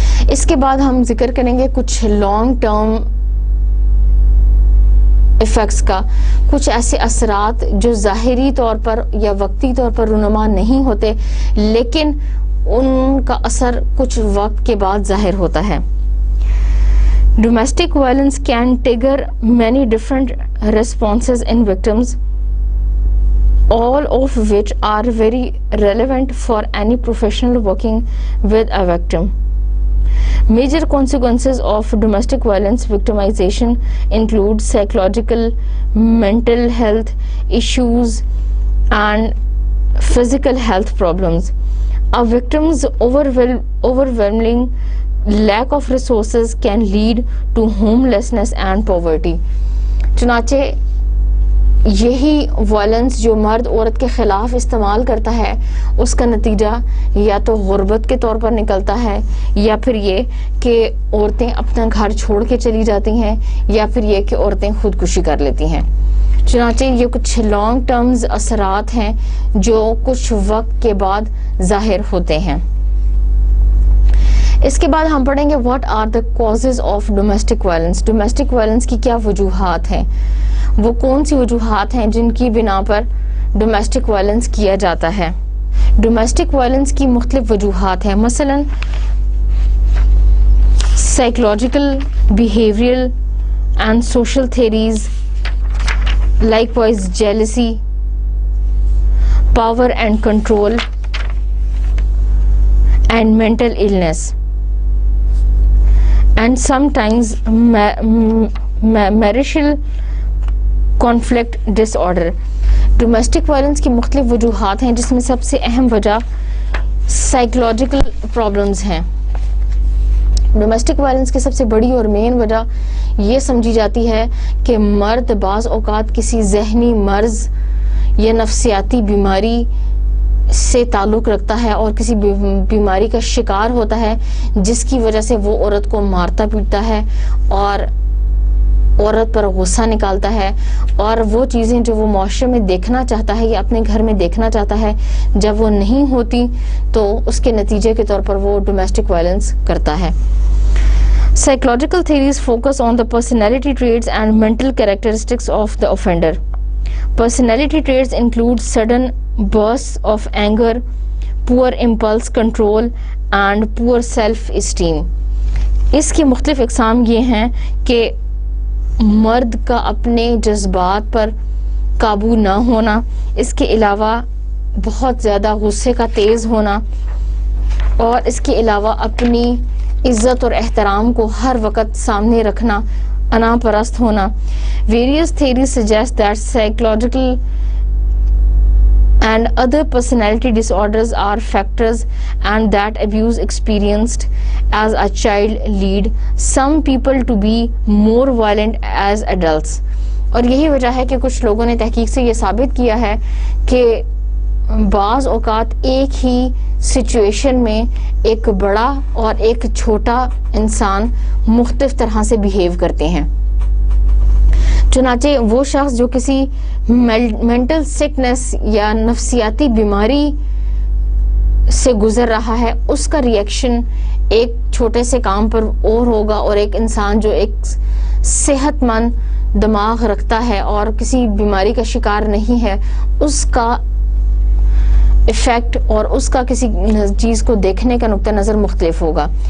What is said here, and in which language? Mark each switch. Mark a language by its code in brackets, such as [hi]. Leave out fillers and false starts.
[ur] اس کے بعد ہم ذکر کریں گے کچھ لانگ ٹرم ایفیکٹس کا, کچھ ایسے اثرات جو ظاہری طور پر یا وقتی طور پر رونما نہیں ہوتے لیکن ان کا اثر کچھ وقت کے بعد ظاہر ہوتا ہے. [en] Domestic violence can trigger many different responses in victims, all of which are very relevant for any professional working with a victim. Major consequences of domestic violence victimization include psychological, mental health issues, and physical health problems. A victim's overwhelming lack of resources can lead to homelessness and poverty. [ur] چنانچہ یہی violence جو مرد عورت کے خلاف استعمال کرتا ہے اس کا نتیجہ یا تو غربت کے طور پر نکلتا ہے یا پھر یہ کہ عورتیں اپنا گھر چھوڑ کے چلی جاتی ہیں یا پھر یہ کہ عورتیں خودکشی کر لیتی ہیں. چنانچہ یہ کچھ لانگ ٹرمز اثرات ہیں جو کچھ وقت کے بعد ظاہر ہوتے ہیں. اس کے بعد ہم پڑھیں گے [en] What are the causes of domestic violence. [ur] Domestic violence کی کیا وجوہات ہیں, وہ کون سی وجوہات ہیں جن کی بنا پر ڈومیسٹک وائلنس کیا جاتا ہے. [en] domestic violence [ur] کی مختلف وجوہات ہیں, مثلا [en] Psychological, behavioural and social theories, likewise jealousy, power and control, and mental illness, and sometimes marital conflict disorder. [ur] Domestic violence کی مختلف وجوہات ہیں جس میں سب سے اہم وجہ سائیکولوجیکل پرابلمز ہیں. ڈومیسٹک وائلنس کی سب سے بڑی اور مین وجہ یہ سمجھی جاتی ہے کہ مرد بعض اوقات کسی ذہنی مرض یا نفسیاتی بیماری سے تعلق رکھتا ہے اور کسی بیماری کا شکار ہوتا ہے جس کی وجہ سے وہ عورت کو مارتا پیٹتا ہے اور عورت پر غصہ نکالتا ہے، اور وہ چیزیں جو وہ معاشرے میں دیکھنا چاہتا ہے یا اپنے گھر میں دیکھنا چاہتا ہے جب وہ نہیں ہوتی تو اس کے نتیجے کے طور پر وہ ڈومیسٹک وائلنس کرتا ہے. [en] Psychological theories focus on the personality traits and mental characteristics of the offender. Personality traits include sudden bursts of anger, poor impulse control, and poor self-esteem. [ur] اس کی مختلف اقسام یہ ہیں کہ مرد کا اپنے جذبات پر قابو نہ ہونا، اس کے علاوہ بہت زیادہ غصے کا تیز ہونا، اور اس کے علاوہ اپنی عزت اور احترام کو ہر وقت سامنے رکھنا، انا پرست ہونا. [en] Various theories suggest that psychological and other personality disorders are factors and that abuse experienced as a child lead some people to be more violent as adults. [ur] اور یہی وجہ ہے کہ کچھ لوگوں نے تحقیق سے یہ ثابت کیا ہے کہ بعض اوقات ایک ہی سچویشن میں ایک بڑا اور ایک چھوٹا انسان مختلف طرح سے بیہیو کرتے ہیں. چنانچہ وہ شخص جو کسی مینٹل سکنس یا نفسیاتی بیماری سے گزر رہا ہے اس کا ریئیکشن ایک چھوٹے سے کام پر اور ہوگا، اور ایک انسان جو ایک صحت مند دماغ رکھتا ہے اور کسی بیماری کا شکار نہیں ہے اس کا ایفیکٹ اور اس کا کسی چیز کو دیکھنے کا نقطہ نظر مختلف ہوگا.